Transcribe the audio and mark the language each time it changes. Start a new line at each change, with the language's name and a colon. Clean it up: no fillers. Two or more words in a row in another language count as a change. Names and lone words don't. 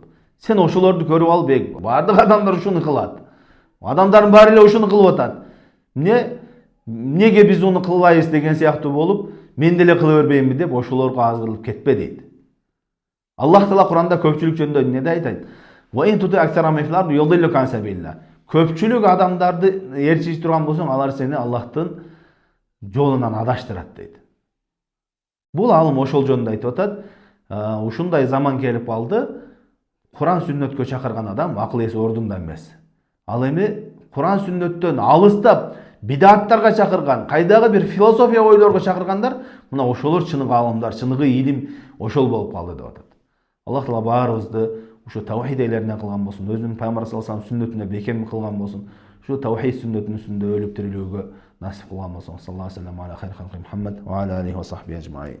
Kyrgyz: Сен ошолорду көрүп алып, бардык адамдар ушуну кылат. Адамдардын баары эле ушуну кылып атат. Неге биз уну кылбайбыз деген сыяктуу болуп, мен деле кыла бербейинби деп ошолорго аз кырылып кетпе дейт. Аллах Таала Куранда көпчүлүк жөнүндө эмне айтат?
Arabic: وإن تطع أكثر من في الأرض يضلوك عن سبيل الله.
Kyrgyz: Көпчүлүк адамдарды ээрчип турган болсоң, алар сени Аллахтын жолунан адаштырат дейт. Бул алым ошол жөнүндө айтып атат. Ушундай заман келип алды. Куран сүннөткө чакырган адам акыл эси ордунда эмес. Ал эми Куран сүннөттөн алыстап бидаттарга чакырган, кайдагы бир философия ойлорго чакыргандар, мына ошолор чыныгы алымдар, чыныгы илим ошол болуп калды деп атат. Аллах таала баарыбызды ушу таухид ээлеринен кылган болсун, өзүнүн пайгамбар
Arabic: صلى الله عليه وسلم
Kyrgyz: сүннөтүнө бекем кылган болсун. Ушу таухид сүннөтүнүн үстүндө өлүп тирилүүгө насип кылган болсун.
Arabic: صلى الله عليه وسلم على خير خلقه محمد وعلى آله وصحبه أجمعين.